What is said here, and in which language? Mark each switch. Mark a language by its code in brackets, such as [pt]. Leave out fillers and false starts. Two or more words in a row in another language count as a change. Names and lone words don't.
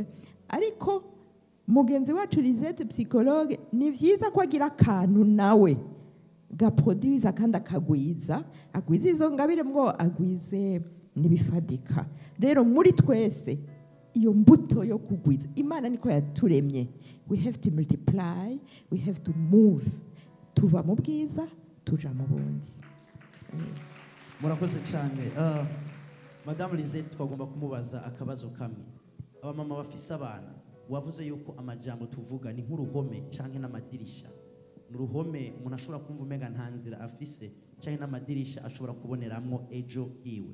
[rn] Ariko mugenzi wacu Lisette psychologue, ni vyiza ko agira akantu nawe gaproduiza kandi akagwiza izo ngabire mwo agwize nibifadika. Rero muri twese iyo mbuto yo kugwiza, Imana niko yaturemye. [en] We have to multiply, we have to move, [rn] tuva mu bwiza tuja mu bundi. Murakoze cyane. Madame Lisette, twagomba kumubaza akabazo kamwe. Abamama bafise abana, wavuze yuko amajambo tuvuga ni nk'uruhome canke n'amadirisha. N'uruhome umuntu ashobora kumva umenga nta nzira afise, canke n'amadirisha ashobora kuboneramwo ejo hiwe.